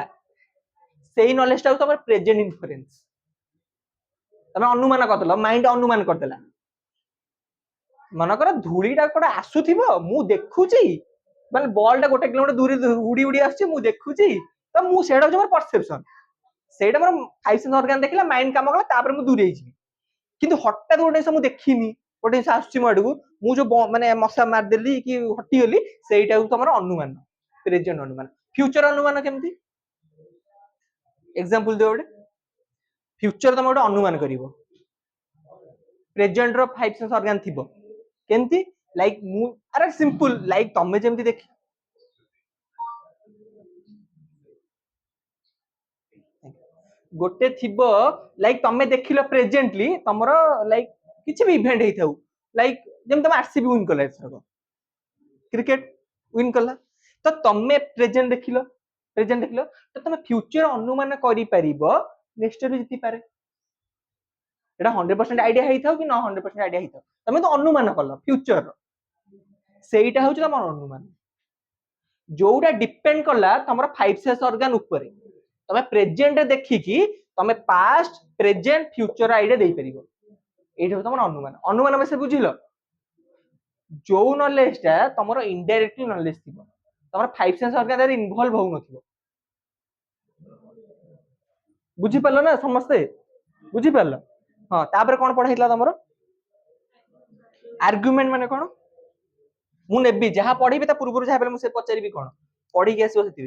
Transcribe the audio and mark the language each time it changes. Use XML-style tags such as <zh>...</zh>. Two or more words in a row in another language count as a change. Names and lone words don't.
<or>ସେଇ ନଲେଜ ଟାକୁ ତମର</or> <en>present inference.</en> <or>ତମେ ଅନୁମାନ କରିଦେଲ, ମାଇଣ୍ଡ ଅନୁମାନ କରିଦେଲା। ମନେକର ଧୂଳିଟା କୋଉଟା ଆସୁଥିବ ମୁଁ ଦେଖୁଛି ମାନେ ବଲ୍ ଟା 1 କିଲୋମିଟର ଦୂର ଉଡି ଉଡି ଆସୁଛି ମୁଁ ଦେଖୁଛି ତ ମୁଁ ସେଇଟା ହଉଛି ମୋର ପରସେପସନ। ସେଇଟା ମୋର 5</or> <en>sense organ</en> <or>ଦେଖିଲା ମାଇଣ୍ଡ କାମ କଲା ତାପରେ ମୁଁ ଦୂରେଇ ଯିବି। କିନ୍ତୁ ହଠାତ୍ ଗୋଟେ ଜିନିଷ ମୁଁ ଦେଖିନି ଗୋଟେ ଜିନିଷ ଆସୁଛି ମୋ ଆଡକୁ ମୁଁ ଯୋଉ ମାନେ ମଶା ମାରିଦେଲି କି ହଟିଗଲି ସେଇଟା ହଉଛି ତମର ଅନୁମାନ ପ୍ରେଜେଣ୍ଟ ଅନୁମାନ। ଫ୍ୟୁଚର ଅନୁମାନ କେମିତି ଏକ୍ସାମ୍ପଲ ଦିଅ ଗୋଟେ। ଫ୍ୟୁଚର ତମେ ଗୋଟେ ଅନୁମାନ କରିବ ପ୍ରେଜେଣ୍ଟ ର 5</or> <en>sense organ</en> <or>ଥିବ କେମିତି ଲାଇକ୍ ମୁଁ ଆରେ</or> <en>simple like</en> <or>ତମେ ଯେମିତି ଦେଖି ଗୋଟେ ଥିବ ଲାଇକ୍ ତମେ ଦେଖିଲ ପ୍ରେଜେଣ୍ଟଲି ତମର ଲାଇକ୍ କିଛି ବି ଇଭେଣ୍ଟ ହେଇଥାଉ ଲାଇକ୍ ଯେମିତି ତମେ ଆରସିବି ୱିନ୍ କଲା ଏଥରକ</or> <en>cricket win</en> <or>କଲା ତ ତମେ ପ୍ରେଜେଣ୍ଟ ଦେଖିଲ ତ ତମେ ଫ୍ୟୁଚର ଅନୁମାନ କରିପାରିବ</or> <en>next year</en> <or>ଜିତିପାରେ। ଏଟା 100% ଆଇଡିଆ ହେଇଥାଉ କି 100% ଆଇଡିଆ ହେଇଥାଉ ତମେ ତ ଅନୁମାନ କଲ ଫ୍ୟୁଚର। ସେଇଟା ହଉଛି ତମର ଅନୁମାନ ଯୋଉଟା ଡିପେଣ୍ଡ କଲା ତମର 5</or> <en>sense organ</en> <or>ଉପରେ। ତମେ ପ୍ରେଜେଣ୍ଟ ଦେଖିକି ତମେ</or> <en>past present future idea</en> <or>ଦେଇପାରିବ। ଏଇଟା ହଉଛି ତମର ଅନୁମାନ। ଅନୁମାନ ବିଷୟରେ ବୁଝିଲ? ଯୋଉ ନଲେଜ ଟା ତମର</or> <en>indirectly knowledge</en> <or>ଥିବ ତମର 5</or> <en>sense organ</en> <or>ରେ ଇନଭଲ୍ଭ ହଉନଥିବ। ବୁଝିପାରିଲ ନା ସମସ୍ତେ? ବୁଝିପାରିଲ? ହଁ ତାପରେ କଣ ପଢା ହେଇଥିଲା ତମର? ଆର୍ଗୁମେଣ୍ଟ ମାନେ କଣ? ମୁଁ ନେବି ଯାହା ପଢିବି ତା ପୂର୍ବରୁ ଯାହା ମୁଁ ସେ ପଚାରିବି କଣ ପଢିକି ଆସିବ ସେଥିପାଇଁ।</or>